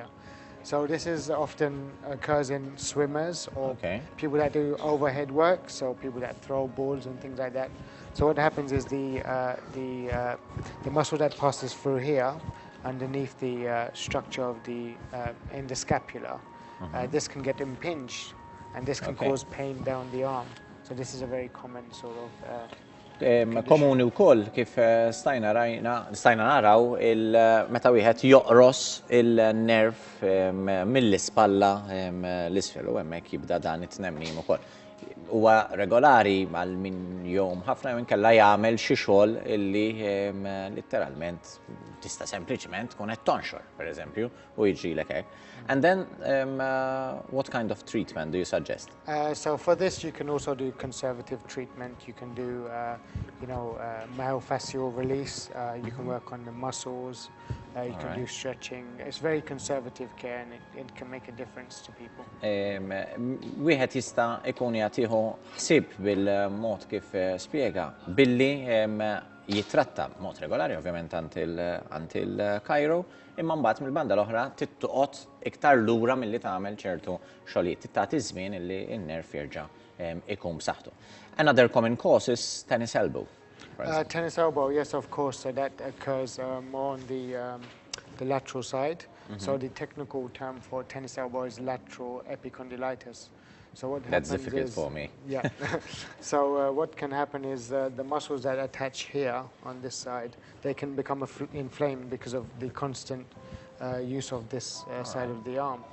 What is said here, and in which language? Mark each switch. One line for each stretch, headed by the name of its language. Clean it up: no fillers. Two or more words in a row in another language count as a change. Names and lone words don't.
English: So this is often occurs in swimmers or people that do overhead work, so people that throw balls and things like that. So what happens is the muscle that passes through here, underneath the structure of the in the scapula, this can get impinged, and this can cause pain down the arm. So this is a very common sort of
Maltese: komuni wkoll kif stajna naraw meta wieħed joqros il-nerv mill-ispalla l-isfel u hemmhekk jibda dan it-tnemmim ukoll. Huwa regolari għal min jom ħafna jew inkella jagħmel xi xogħol illi litteralment tista' sempliċement tkun qed tonxor, pereżempju, u jiġrilek hekk.
English: And then what kind of treatment do you suggest? So for this you can also do conservative treatment. You can do myofascial release. You can work on the muscles. You can do stretching. It's very conservative care and it can make a difference to people.
Maltese: Wieħed jista' ikun jagħtiħu ħsieb bil-mod kif spjega billi jitratta mod regolari ovvjament għand il-Cairo, imma mbagħad mill-banda l-oħra tittoqgħod iktar lura milli tagħmel ċertu xogħlijiet. Tagħti żmien illi n-nerv jerġa' ikun b'saħħtu.
English: Another common cause is tennis elbow. Tennis elbow, yes, of course. So that occurs more on the lateral side. So the technical term for tennis elbow is lateral epicondylitis. So what happens That's difficult is, for me. Yeah. So what can happen is the muscles that attach here on this side, they can become inflamed because of the constant use of this side of the arm.